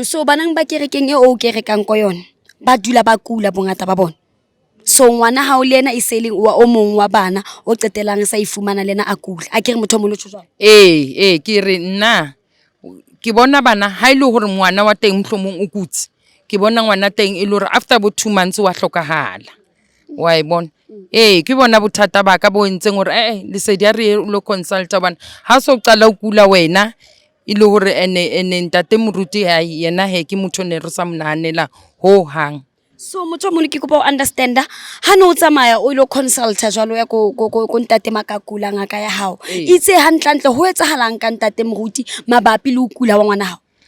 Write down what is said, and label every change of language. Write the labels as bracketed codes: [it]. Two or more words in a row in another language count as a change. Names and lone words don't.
[st] So banang ba kerekeng o kerekang ko yona ba dula ba kula bongata ba bona. So ngwana ha o le ena e seleng o mong wa bana o qetelang sa ifumana lena a kula. A ke re Mutomulu tshwa. Ke re nna ke bona bana ha ile hore ngwana wa teng mhlomong o kutse ke bona ngwana teng e le hore [en] after about 2 months [st] wa hlokahala. Wa e bona ke bona bothata ba ka bo ntseng hore Lesedi a re lo consulta bana ha so qala o kula wena e le hore ene Ntate Moruti yena ke motho ne re sa monahanela ho hang. So Mutomulu ke kopa o understand ha no tsamaya o lo consulta jwalo ya ko Ntate Makakula ngaka ya hao itse hantlantle ho etsahalang ka Ntate Moruti mabapi le ho kula wa ngwana hao.